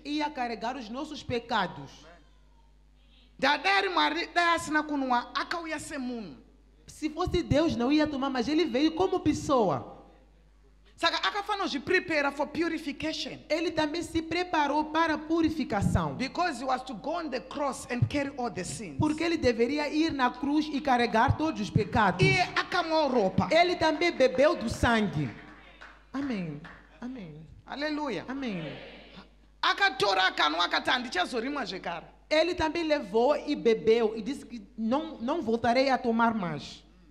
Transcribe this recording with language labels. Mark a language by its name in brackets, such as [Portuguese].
[Portuguese] Ia carregar os nossos pecados. [Shona] Dai ari Mwari dai asina kunwa akauya semunhu. [Portuguese] Se fosse Deus, não ia tomar, mas ele veio como pessoa. [Shona] Saka akafanira kuzviprepara [English] for purification. [Portuguese] Ele também se preparou para a purificação. [English] Because he was to go on the cross and carry all the sins. [Portuguese] Porque ele deveria ir na cruz e carregar todos os pecados. [Shona] Iye akamwa ropa. [Portuguese] Ele também bebeu do sangue. Amém. Amém. Hallelujah. Amém. [Shona] Akatora akanwa akati handichazorimwa zvekare. [Portuguese] Ele também levou e bebeu e disse que não voltarei a tomar mais.